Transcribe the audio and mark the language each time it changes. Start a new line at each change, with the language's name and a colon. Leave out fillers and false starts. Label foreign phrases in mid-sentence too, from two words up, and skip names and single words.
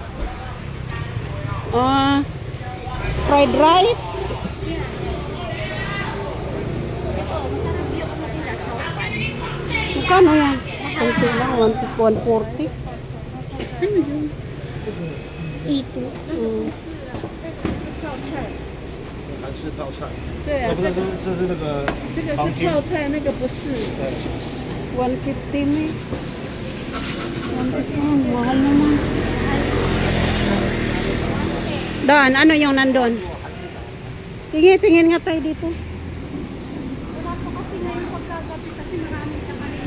English: Oh, fried rice.
Filipino: Ito, masarap yung ano nila, chowpan. Magkano yan? Kunti lang, 140. Ano yun? Ito. Mm.
Chinese: 韩式泡菜，对啊，不是，这是那个这个黄金是泡菜，那个不是。对，
Filipino: 150 mi. 150, mahal naman. Doon, ano yung nandun? Tingin nga tayo dito. Wala po kasi ngayon pagkagabi kasi maraming kakanin.